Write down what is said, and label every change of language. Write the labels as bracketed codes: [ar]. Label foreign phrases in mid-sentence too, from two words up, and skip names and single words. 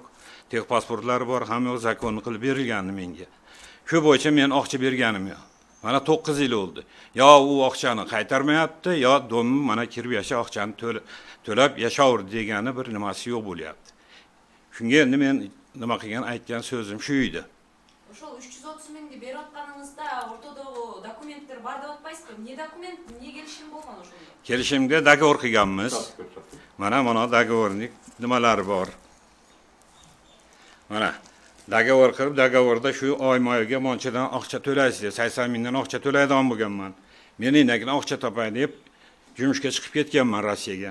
[uz] Tek pasportlari bor, hamma zakonni qilib berilgandi menga. Shu bo'yicha men ақча berganim yo'q. Mana 9 yil oldu. Yo u ақчаны qaytarmayapti, yo domim mana kirib yasha ақчаны to'lab yashayver degani bir nimasi yo'q bo'lyapti. Shunga endi men nima qilgan aytgan so'zim shu edi. [ky] Ошол 330 миңди берип атканыңызда ортодогу документтер бар деп атпайсызбы? Не документ, не келишим болгон ошондо? [uz] Kelishimga dogovor qilganmiz. Mana dogovorlik nimalari bor. Mana dogovor qilib, dogovorda shu oyma-oyga monchadan ақча to'laysiz deb, 80 mingdan ақча to'laydigan bo'lganman. Men inakni ақча topay deb yumushga chiqib ketganman Rossiyaga.